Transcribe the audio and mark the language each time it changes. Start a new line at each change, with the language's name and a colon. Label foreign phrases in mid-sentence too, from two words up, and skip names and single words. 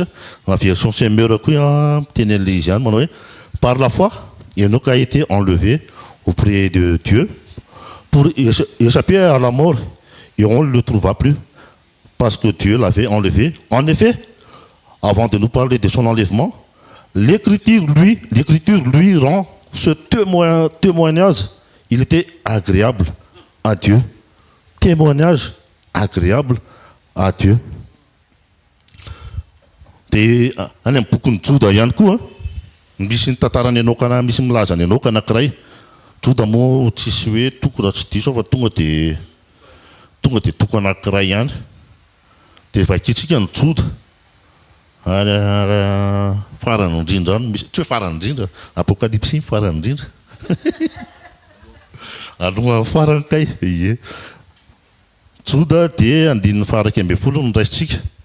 French: la version Semeur
Malagasy: koa teny an'ilay izy ihany manao hoe
French: par la foi Enoch a été enlevé auprès de Dieu pour échapper à la mort et on ne le trouva plus parce que Dieu l'avait enlevé. En effet, avant de nous parler de son enlèvement, l'écriture lui rend ce témoignage. Il était agréable à Dieu. Témoignage agréable à Dieu.
Malagasy: Dia any amin'ny bokon'ny Joda ihany koa misy ny tantarany Enokana misy milaza ny Enoka anankiray. Joda moa tsisy hoe toko raha tsy diso fa tonga dia toko anankiray ihany. Dia vakitsika ny Joda ary farany indrindra misy tsy hoe farany indrindra apokalypsy farany indrindra aloha farany kay ie Joda dia andininy faraka ambin'ny folo no raisitsika.